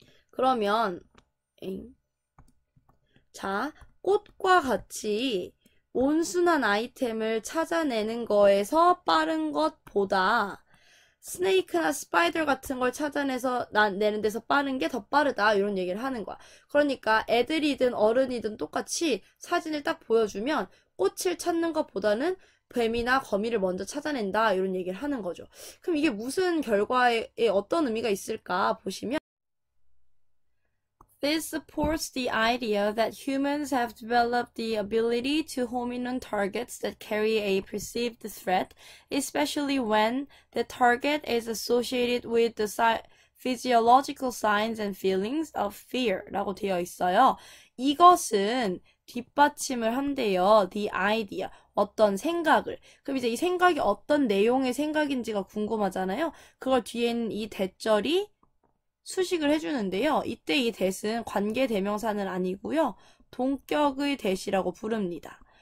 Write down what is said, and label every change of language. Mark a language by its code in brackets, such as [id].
[ko] 그러면 자, 꽃과 같이 온순한 아이템을 찾아내는 거에서 빠른 것보다 스네이크나 스파이더 같은 걸 찾아내서 내는 데서 빠른 게 더 빠르다 이런 얘기를 하는 거야. 그러니까 애들이든 어른이든 똑같이 사진을 딱 보여주면 꽃을 찾는 것보다는 뱀이나 거미를 먼저 찾아낸다 이런 얘기를 하는 거죠. 그럼 이게 무슨 결과에 어떤 의미가 있을까 보시면 [en] This supports the idea that humans have developed the ability to home in on targets that carry a perceived threat, especially when the target is associated with the physiological signs and feelings of fear [ko] 라고 되어 있어요. 이것은 뒷받침을 한대요. [en] The idea. [ko] 어떤 생각을. 그럼 이제 이 생각이 어떤 내용의 생각인지가 궁금하잖아요. 그걸 뒤에 있는 이 대절이 수식을 해주는데요. 이때 이 that은 관계대명사는 아니고요. 동격의 that이라고 부릅니다.